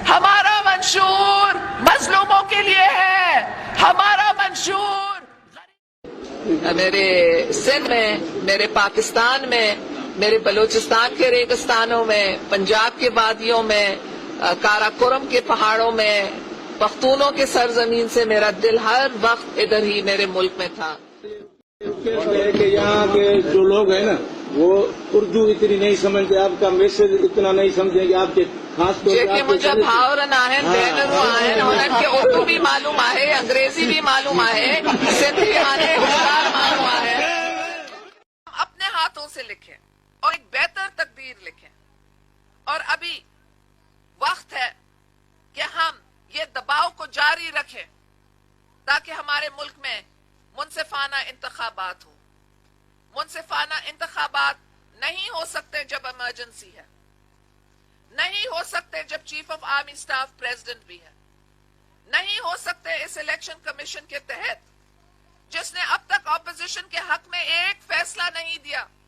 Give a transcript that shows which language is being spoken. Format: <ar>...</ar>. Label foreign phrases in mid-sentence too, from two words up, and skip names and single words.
<ur>ہمارا منشور مظلوموں کے لیے ہے، ہمارا منشور میرے سندھ میں، میرے پاکستان میں، میرے بلوچستان کے ریگستانوں میں، پنجاب کے وادیوں میں، قراقرم کے پہاڑوں میں، پختونوں کے سرزمین سے میرا دل ہر وقت ادھر ہی میرے ملک میں تھا. کہ یہاں کے جو لوگ ہیں نا، وہ اردو اتنی نہیں سمجھتے، آپ کا میسج اتنا نہیں سمجھیں گے، آپ کے خاص طور</ur> <sd>जेके मुझे भावरन आहिनि, भेनरूं आहिनि, हुननि खे उर्दू भी मालूम आहे, अंग्रेजी भी मालूम आहे, सिंधी आहे, होशियार माण्हू आहे।</sd> <ur>اپنے ہاتھوں سے لکھیں اور ایک بہتر تقدیر لکھیں. اور ابھی وقت ہے کہ ہم یہ دباؤ کو جاری رکھیں تاکہ ہمارے ملک میں منصفانہ انتخابات ہو. منصفانہ انتخابات نہیں ہو سکتے جب ایمرجنسی ہے، نہیں ہو سکتے جب</ur> <en>Chief of Army Staff President</en> <ur>بھی ہے، نہیں ہو سکتے اس</ur> <en>Election Commission</en> <ur>کے تحت جس نے اب تک اپوزیشن کے حق میں ایک فیصلہ نہیں دیا.</ur>